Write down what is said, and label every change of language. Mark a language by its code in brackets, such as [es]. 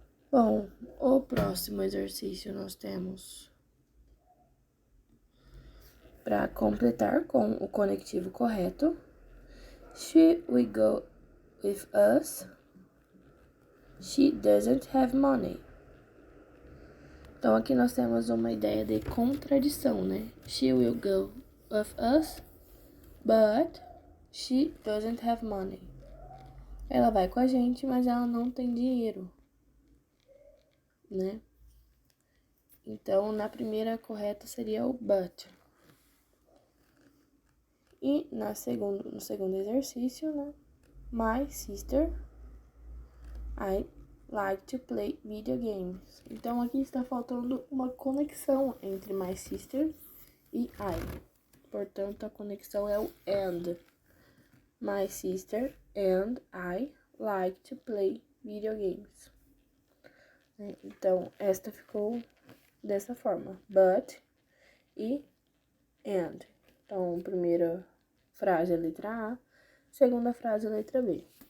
[pt] Bom, o próximo exercício nós temos para completar com o conectivo correto. [en] She will go with us. She doesn't have money. [pt] Então, aqui nós temos uma ideia de contradição, né? [en] She will go with us, but she doesn't have money. [pt] Ela vai com a gente, mas ela não tem dinheiro, né? Então, na primeira correta seria o but. E no segundo exercício, né? [en] My sister, I like to play video games. [pt] Então, aqui está faltando uma conexão entre [en] my sister [pt] e I. Portanto, a conexão é o and. [en] My sister and I like to play video games. [pt] Então, esta ficou dessa forma. But e and. Então, primeira frase é a letra A, segunda frase é a letra B.